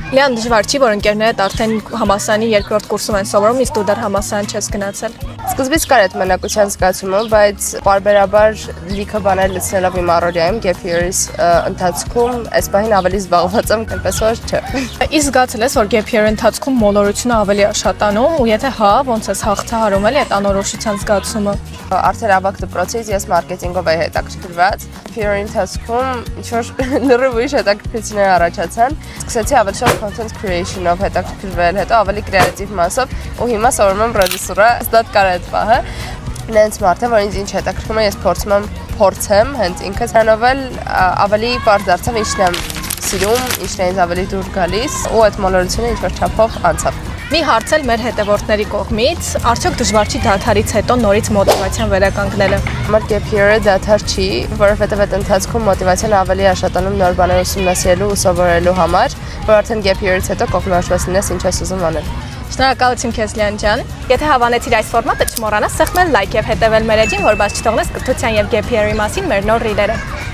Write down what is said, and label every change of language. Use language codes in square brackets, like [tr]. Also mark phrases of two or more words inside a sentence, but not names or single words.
[hy] Լիան դժվար չի, որ ընկերներդ արդեն համալսարանի երկրորդ կուրսում են սովորում, իսկ դու դեռ համալսարան չես գնացել։ Սկզբից կար այդ մնակության զգացումը, բայց պարբերաբար լիքը բաներ լցնելով իմ առօրյայում [en] gap year- [hy] ից ընթացքում այս պահին ավելի զբաղված եմ, այնպես որ չէ։ Իսկ զգացել ես, որ [en] gap year- [hy] ի ընթացքում մոլորությունը ավելի է աշխատանում, ու եթե հա, ոնց ես հաղթահարում էլի այդ անորոշության զգացումը։ Արդեն ավագ դպրոցից ես մարքեթինգով էի հետաքրքրված։ Year-ի ընթացքում ինչ-որ լրիվ ուրիշ հետաքրքրություններ առաջացան։ Սկսեցի ավելի շատ [en] content creation- [hy] ով հետաքրքրվել, հետո ավելի կրեատիվ մասով, ու հիմա սովորում եմ ռեժիսուրա, ստատ կար այդ պահը։ Նենց մարդ եմ, որ ինձ ինչ հետաքրքրում է, ես փորձեմ հենց ինքս հրանով էլ ավելի պարզ դարձավ ինչն եմ սիրում, ինչն է ինձ ավելի դուր գալիս, ու այդ մոլորությունը ինչ-որ չափով անցավ։ Մի հարց էլ մեր հետևորդների կողմից, արդյոք դժվար չի դադարից հետո նորից մոտիվացիան վերականգնելը։ Մեր [en] gap year- [hy] ը դադար չի, որովհետև այդ ընթացքում մոտիվացիան ավելի աշխատանում նոր բաներ ուսումնասիրելու ու սովորելու համար, որ արդեն [en] gap year- [hy] ից հետո կողմնորոշված լինես ինչ ես ուզում անել։ Շնորհակալություն քեզ Լիան ջան։ Եթե հավանեցիր այս ֆորմատը, չմոռանաս սեղմել լայք եւ հետեւել մեր էջին, որ բաց չթողնես կրթության եւ [en] gap year- [hy] ի մասին մեր նոր ռիլերը։